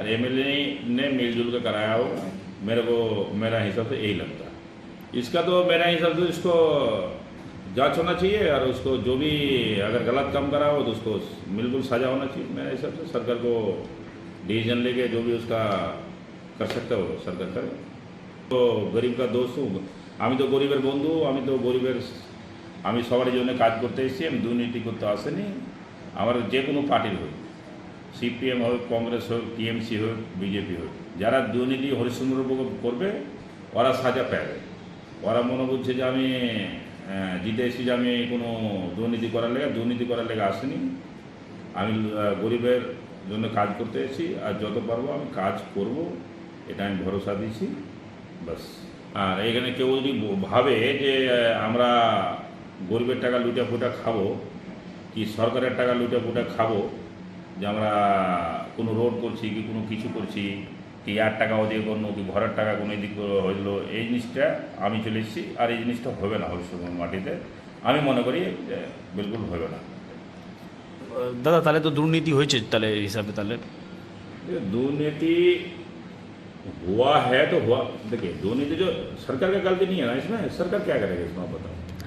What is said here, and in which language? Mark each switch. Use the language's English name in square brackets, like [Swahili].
[Hindi] और एमएलए ने मिलजुल कर कराया होगा, मेरा हिसाब से यही लगता है। इसका तो मेरा हिसाब से इसको जांच होना चाहिए, और उसको जो भी अगर गलत काम करा हो तो उसको बिल्कुल सजा होना चाहिए। मेरे हिसाब से सरकार को डिसीजन लेके जो भी उसका कर सकते हो सरकार करे। तो गरीब का दोस्त हूँ [Bangla] আমি, তো গরিবের বন্ধু, আমি তো গরিবের, আমি সবার জন্য কাজ করতে এসেছি, আমি দুর্নীতি করতে আসেনি। আমার যে কোনো পার্টির হোক, সিপিএম হোক, কংগ্রেস হোক, টিএমসি হোক, বিজেপি হোক, যারা দুর্নীতি হরিশ্চন্দ্র করবে ওরা সাজা পাবে। ওরা মনে করছে যে আমি জিতে এসেছি, যে আমি কোনো দুর্নীতি করার লেগে আসেনি। আমি গরিবের জন্য কাজ করতে এসেছি, আর যত পারবো আমি কাজ করব, এটা আমি ভরসা দিচ্ছি বাস। আর এখানে কেউ যদি ভাবে যে আমরা গরিবের টাকা লুটা ফুটা খাবো, কি সরকারের টাকা লুটা ফুটা খাবো, যে আমরা কোনো রোড করছি কি কোনো কিছু করছি, কি আর টাকা ওদিকে কোনো কি ঘরের টাকা কোনো এদিক হইলো, এই জিনিসটা আমি চলে এসেছি। আর এই জিনিসটা হবে না হরিশ্চন্দ্র মাটিতে, আমি মনে করি যে বিলকুল হবে না। দাদা তাহলে তো দুর্নীতি হয়েছে তাহলে এই হিসাবে, তাহলে [Hindi] ये दुर्नीति हुआ है तो हुआ। देखिए दुर्नीति जो सरकार का गलती नहीं है ना, इसमें सरकार क्या करेगा इसमें आप बताओ।